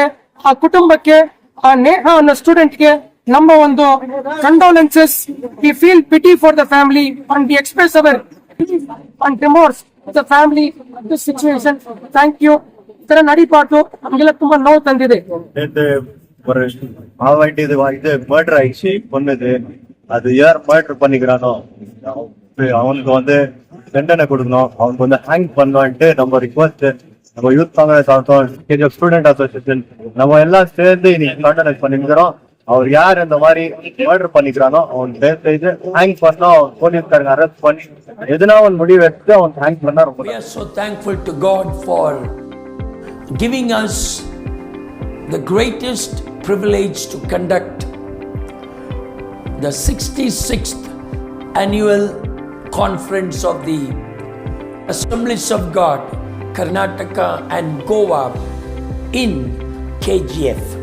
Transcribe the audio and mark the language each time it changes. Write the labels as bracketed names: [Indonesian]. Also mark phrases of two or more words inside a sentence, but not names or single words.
[Kannada] ಆ ಕುಟುಂಬಕ್ಕೆ, ಆ ನೇಹಾ ಅನ್ನೋ ಸ್ಟೂಡೆಂಟ್ಗೆ ನಮ್ಮ ಒಂದು ಕಂಡೋಲೆನ್ಸಸ್. [English] We feel pity for the family and we express our and remorse the family this situation. Thank you. [Kannada] ಈ ತರ ನಡೀಬಾರ್ದು, ನಮ್ಗೆಲ್ಲ ತುಂಬಾ ನೋವು ತಂದಿದೆ. [Tamil] ஒரு இது மர்டர் ஆயிடுச்சு, பொண்ணுது. அது யார் மர்டர் பண்ணிக்கிறானோ அவனுக்கு வந்து தண்டனை கொடுக்கணும், அவனுக்கு வந்து ஹேங் பண்ணலான்ட்டு நம்ம ரிக்வஸ்ட், நம்ம யூத் காங்கிரஸ் ஆகட்டும், [English] student association, [Tamil] நம்ம எல்லாம் சேர்ந்து இன்னைக்கு தண்டனை பண்ணிக்கிறோம். அவர் யார் இந்த மாதிரி மர்டர் பண்ணிக்கிறானோ அவன் தயவு செய்து ஹேங் பண்ணா, போலீஸ்காரங்க அரெஸ்ட் பண்ணி எதுனா அவன் முடிவு எடுத்து அவன் ஹேங் பண்ணா ரொம்ப. [English] We are so thankful to God for giving us the greatest privilege to conduct the 66th annual conference of the Assemblies of God, Karnataka and Goa in KGF.